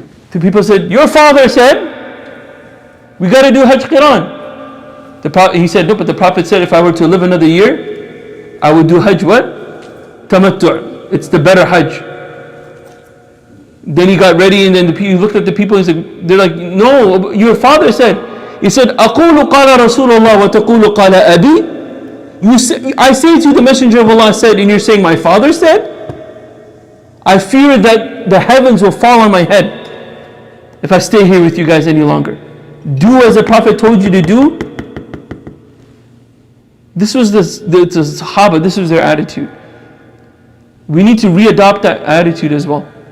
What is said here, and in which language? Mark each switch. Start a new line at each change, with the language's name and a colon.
English: The people said, your father said, we got to do Hajj Qiran. He said, no, but the Prophet said if I were to live another year, I would do Hajj what? Tamattu'. It's the better Hajj. Then he got ready, and then he looked at the people and said, they're like, no, your father said. He said,
Arabic: أَقُولُ قَالَ رَسُولُ اللَّهِ وَتَقُولُ قَالَ أَبِي.
English: I say to you, the Messenger of Allah said, and you're saying my father said? I fear that the heavens will fall on my head if I stay here with you guys any longer. Do as the Prophet told you to do. This was the Sahaba, this was their attitude. We need to readopt that attitude as well.